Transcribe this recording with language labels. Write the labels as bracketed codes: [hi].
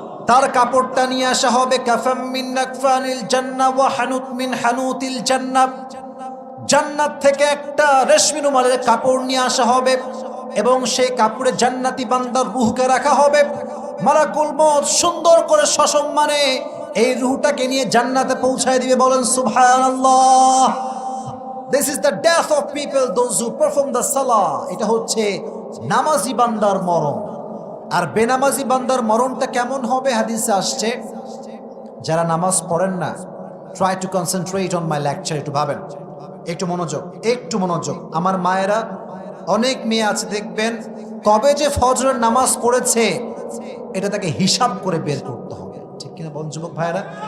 [bn] তার কাপড়টা নিয়ে আসা হবে [ar] কাফাম মিন নাকফানিল জান্নাহ ওয়া হানুত মিন হানুতিল জান্নাহ। [bn] জান্নাত থেকে একটা রেশমি রুমালের কাপড় নিয়ে আসা হবে এবং সেই কাপড়ে জান্নাতি বান্দার রূহকে রাখা হবে। মালাকুল মউত সুন্দর করে সসম্মানে এই রূহটাকে নিয়ে জান্নাতে পৌঁছায় দিবে। বলেন সুবহানাল্লাহ। [en] This is the death of people, those who perform the salah. [bn] এটা হচ্ছে নামাজি বান্দার মরণ। আর বেনামাজি বান্দার মরণটা কেমন হবে হাদিসে আসছে। যারা নামাজ পড়েন না, [en] try to concentrate on my lecture, [bn] একটু ভাবেন, একটু মনোযোগ, একটু মনোযোগ। আমার মায়েরা, অনেক মেয়ে আছে দেখবেন কবে যে ফজরের নামাজ পড়েছে এটা তাকে হিসাব করে বের করতে হবে, ঠিক কিনা বল যুবক ভাইরা?